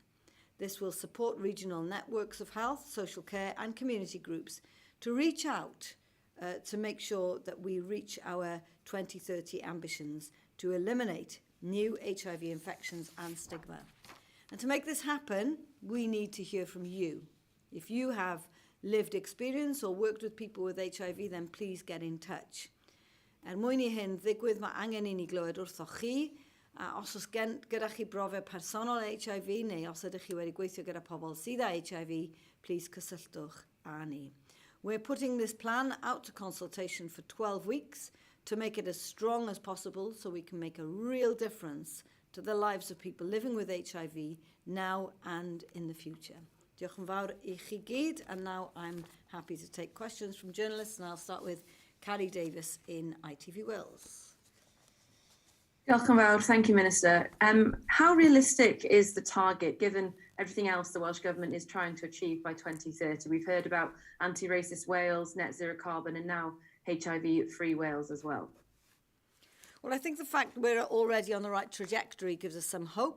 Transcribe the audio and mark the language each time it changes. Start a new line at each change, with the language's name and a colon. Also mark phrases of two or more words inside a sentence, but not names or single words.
English: This will support regional networks of health, social care and community groups to reach out to make sure that we reach our 2030 ambitions to eliminate new HIV infections and stigma. And to make this happen, we need to hear from you. If you have lived experience or worked with people with HIV, then please get in touch.
Welsh: Mwyn i hyn ddigwydd, mae angen i ni glywed wrthoch chi. Os oes gyda chi brofiad personol HIV neu os ydych chi wedi gweithio gyda pobl sydd â HIV, please cysylltwch â ni.
English: We're putting this plan out to consultation for 12 weeks to make it as strong as possible so we can make a real difference to the lives of people living with HIV now and in the future.
Welsh: Diolch yn fawr i chi gyd,
English: and now I'm happy to take questions from journalists, and I'll start with Carrie Davis in ITV Wales.
Welsh: Diolch yn fawr.
English: Thank you, Minister. How realistic is the target given everything else the Welsh Government is trying to achieve by 2030? We've heard about anti-racist Wales, net zero carbon, and now HIV-free Wales as well. Well, I think the fact we're already on the right trajectory gives us some hope.